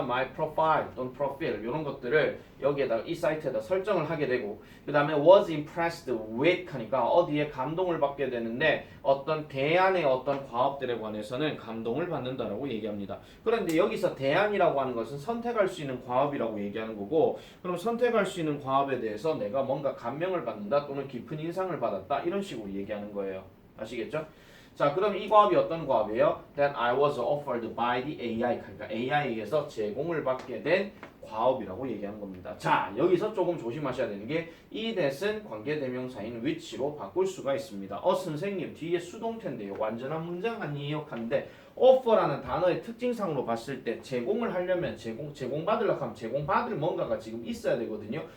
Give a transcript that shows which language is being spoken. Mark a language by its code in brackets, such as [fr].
[ko] My profile 또는 profile 이런 것들을 여기에다 이 사이트에다 설정을 하게 되고 그 다음에 [en] was impressed with [ko] 하니까 어디에 감동을 받게 되는데 어떤 대안의 어떤 과업들에 관해서는 감동을 받는다라고 얘기합니다. 그런데 여기서 대안이라고 하는 것은 선택할 수 있는 과업이라고 얘기하는 거고 그럼 선택할 수 있는 과업에 대해서 내가 뭔가 감명을 받는다 또는 깊은 인상을 받았다 이런 식으로 얘기하는 거예요. 아시겠죠? 자, 그럼 이 과업이 어떤 과업이에요? [en] That I was offered by the AI. [ko] 그러니까 AI에서 제공을 받게 된 과업이라고 얘기하는 겁니다. 자, 여기서 조금 조심하셔야 되는 게 이 that은 관계대명사인 which로 바꿀 수가 있습니다. 선생님 뒤에 수동태인데요. 완전한 문장 아니에요? 하는데 offer라는 단어의 특징상으로 봤을 때 제공을 하려면 제공받으려고 하면 제공받을 뭔가가 지금 있어야 되거든요.